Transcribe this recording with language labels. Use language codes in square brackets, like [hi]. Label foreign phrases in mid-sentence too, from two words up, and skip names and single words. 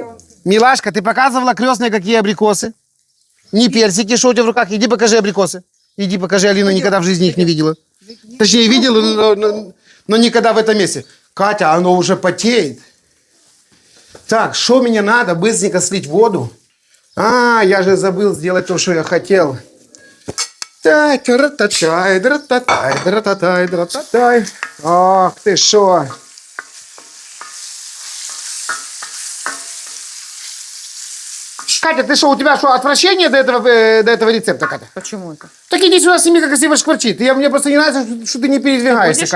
[ru] Милашка, ты показывала крестной, какие абрикосы? Не персики, что у тебя в руках? Иди покажи абрикосы. Иди покажи, Алина никогда в жизни их не видела. Точнее, видела, но никогда в этом месте. Катя, оно уже потеет. Так, что мне надо? Быстренько слить воду. А, я же забыл сделать то, что я хотел. Тай, тра-та-тай, дра-та-тай, дра-та-тай, дра-та-тай. Ох, ты шо. Катя, ты что, у тебя что, отвращение до этого рецепта, Катя? Почему это? Так иди сюда, сними, как красиво шкварчит. Мне просто не нравится, что ты не передвигаешься, будешь-